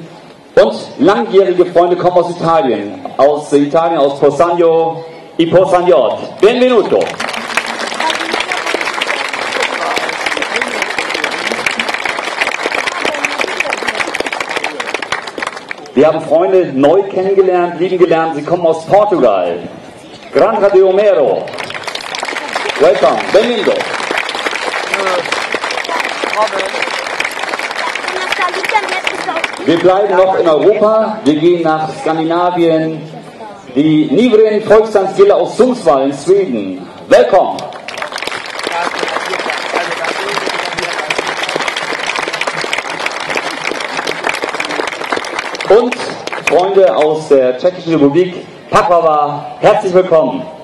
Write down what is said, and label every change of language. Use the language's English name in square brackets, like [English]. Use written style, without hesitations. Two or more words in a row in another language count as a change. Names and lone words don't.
[German] Und langjährige Freunde kommen aus Italien, aus Possagno, I Posagnot. Benvenuto. Wir haben Freunde neu kennengelernt, lieben gelernt. Sie kommen aus Portugal. Granja de Omero. Welcome. Benvenuto. Wir bleiben noch in Europa, wir gehen nach Skandinavien, die Nivren Volkstanzgilde aus Sundsvall in Schweden. Willkommen! Und Freunde aus der Tschechischen Republik, Pakrava, herzlich willkommen!